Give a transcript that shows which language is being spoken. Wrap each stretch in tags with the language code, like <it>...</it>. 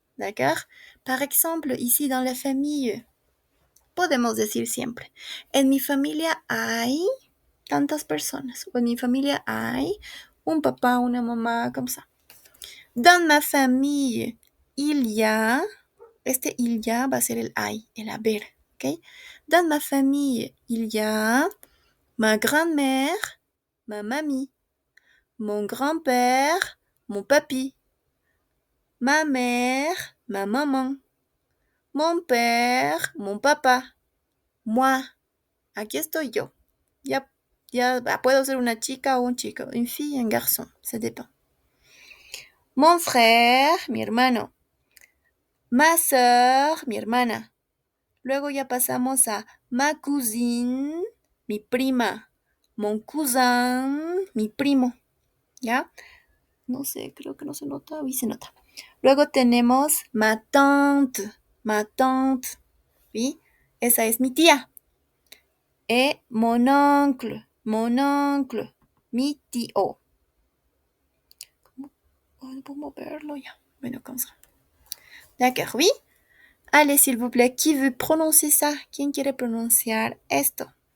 <fr>D'accord? Par exemple, ici dans la famille,</fr> <es>podemos decir siempre, en mi familia hay tantas personas, o en mi familia hay un papá, una mamá,</es> <fr>comme ça. Dans ma famille, il y a,</fr> <es>este il y a va a ser el hay, el haber, ¿ok?</es> <fr>Dans ma famille, il y a ma grand-mère, ma mamie, mon grand-père, mon papy, ma mère, ma maman, mon père, mon papa, moi.</fr> <es>Aquí estoy yo. Ya puedo ser una chica o un chico,</es> <fr>une fille, un garçon, ça dépend. Mon frère,</fr> <es>mi hermano.</es> <fr>Ma sœur,</fr> <es>mi hermana. Luego ya pasamos a</es> <fr>ma cousine,</fr> <es>mi prima.</es> <fr>Mon cousin,</fr> <es>mi primo. ¿Ya? No sé, creo que no se nota.</es> <fr>Oui,</fr> <es>se nota. Luego tenemos</es> <fr>ma tante. Ma tante.</fr> <es>¿Sí? Esa es mi tía.</es> <fr>Mon oncle. Mon oncle.</fr> <es>Mi tío. ¿Cómo verlo ya? Bueno,</es> <fr>comme ça. D'accord, oui. Allez, s'il vous plaît, qui veut prononcer ça?</fr> <es>¿Quién quiere pronunciar esto?</es>